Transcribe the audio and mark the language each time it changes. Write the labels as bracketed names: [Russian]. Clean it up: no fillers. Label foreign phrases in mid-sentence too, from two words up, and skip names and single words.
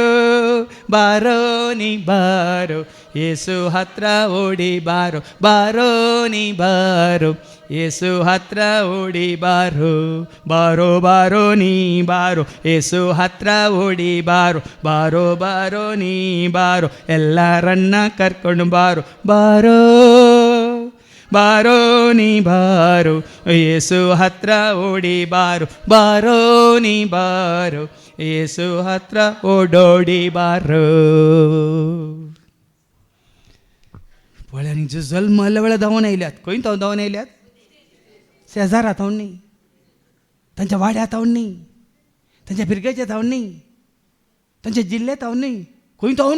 [Kannada] ಬಾರೋ ನೀ ಬಾರೋ, ಏಸು ಹತ್ರ ಓಡಿ ಬಾರೋ, ಬಾರೋ ನೀ ಬಾರೋ, ಏಸು ಹತ್ರ ಓಡಿ ಬಾರೋ, ಬಾರೋ ಬಾರೋ ನೀ ಬಾರೋ, ಏಸು ಹತ್ರ ಓಡಿ ಬಾರೋ, ಬಾರೋ ಬಾರೋ ನೀ ಬಾರೋ, ಎಲ್ಲರನ್ನ ಕರ್ಕೊಂಡು ಬಾರೋ, ಬಾರೋ ಬಾರೋ ನೀ ಬಾರೋ, ಏಸು ಹತ್ರ ಓಡಿ ಬಾರೋ, ಬಾರೋ ನೀ ಬಾರೋ, ಏಸು ಹತ್ರ ಓಡೋಡಿ ಬಾರೋ. [Konkani] पळ्यांनी जल्म वेळा धांवन आयल्यात. खंय तो धांवन आयल्यात? शेजारात धांवन न्ही, तांच्या वाड्यात धांवन न्ही, तांच्या पिरगेच्या धांवन न्ही, तांच्या जिल्ल्यांत धांवन न्ही. खंय धांवन?